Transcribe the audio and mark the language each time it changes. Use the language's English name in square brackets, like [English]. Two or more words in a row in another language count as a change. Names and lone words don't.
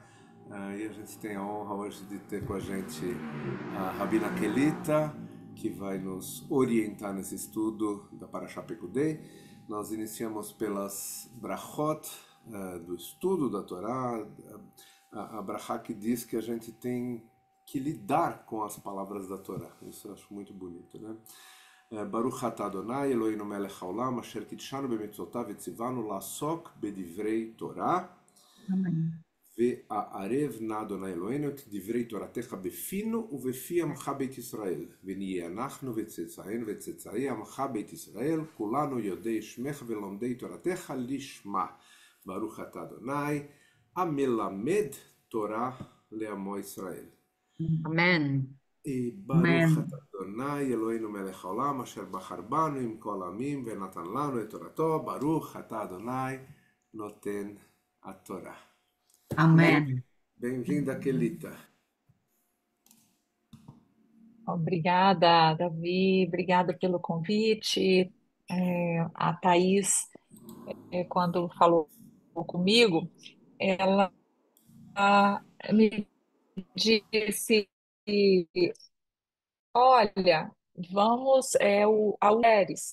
[Portuguese] E a gente tem a honra hoje de ter com a gente a Rabina Kelita, que vai nos orientar nesse estudo da Parashá Pekudei. Nós iniciamos pelas brachot do estudo da Torá, a brachá que diz que a gente tem que lidar com as palavras da Torá. Isso eu acho muito bonito, né? [Hebrew] ברוך אתה אדוני אלוהינו מלך העולם אשר קדשנו במצוותיו וציונו לעסוק בדברי תורה [Portuguese] Amém. [Hebrew] והערב נא אדוני אלוהינו את דברי תורתך בפינו ובפי עמך בית ישראל ונהיה אנחנו וצאצאינו וצאצאי עמך בית ישראל כולנו יודעי שמך ולומדי תורתך לשמה ברוך אתה אדוני המלמד תורה לעמו ישראל. [Portuguese] Amém. [Hebrew] ברוך אתה [Portuguese] Amém. [Hebrew] אדוני אלוהינו מלך העולם אשר בחר בנו עם כל העמים ונתן לנו את תורתו ברוך אתה אדוני נותן התורה. [Portuguese] Amém. Bem-vinda, Kelita. Obrigada, Davi. Obrigada pelo convite. A Thaís, quando falou comigo, ela me disse: Olha, vamos ao Mulheres.